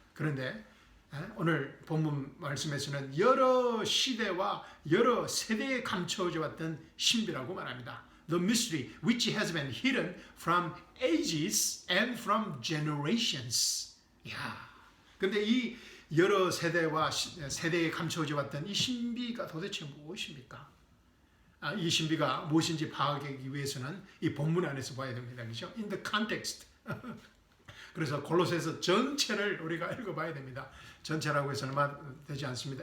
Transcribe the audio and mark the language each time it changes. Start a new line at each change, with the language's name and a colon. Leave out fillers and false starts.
Korean: 그런데 오늘 본문 말씀에서는 여러 시대와 여러 세대에 감추어져 왔던 신비라고 말합니다.
English: The mystery which has been hidden from ages and from generations.
Korean: 근데 이 여러 세대와 세대에 감추어져 왔던 이 신비가 도대체 무엇입니까? 이 신비가 무엇인지 파악하기 위해서는 이 본문 안에서 봐야 됩니다. 그렇죠? In the context. 그래서 골로새서 전체를 우리가 읽어봐야 됩니다. 전체라고 해서는 되지 않습니다.